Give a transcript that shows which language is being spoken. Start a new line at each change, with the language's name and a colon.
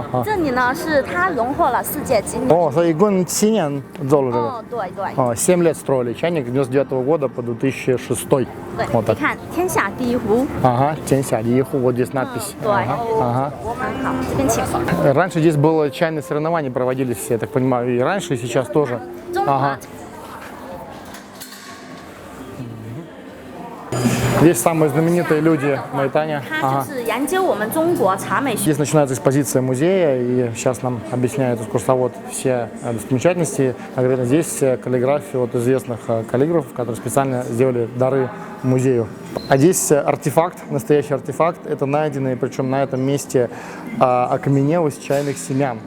Chinese: 这里呢是它荣获了世界经典。 О,所以一共7年做了这个。对。
Russian: 7 лет строили чайник, с 99 года по 2006.
Chinese: 对，
Russian: Вот
Chinese: 你
Russian: так.
Chinese: 看天下第一壶。
Russian: Ага,
Chinese: 天下第一壶,
Russian: вот здесь надпись.
Chinese: 对。
Russian: Ага.
Chinese: 好，这边请。
Russian: Раньше здесь было чайные соревнования, проводились, я так понимаю, и раньше, и сейчас тоже. Ага. Здесь самые знаменитые люди Майтани.
Chinese: 他就是研究我们中国茶美学。
Russian: Здесь начинается экспозиция музея, и сейчас нам объясняет экскурсовод все достопримечательности. Конкретно здесь каллиграфия от известных каллиграфов, которые специально сделали дары музею. А здесь артефакт, настоящий артефакт, это найденный, причем на этом месте окаменелость чайных семян.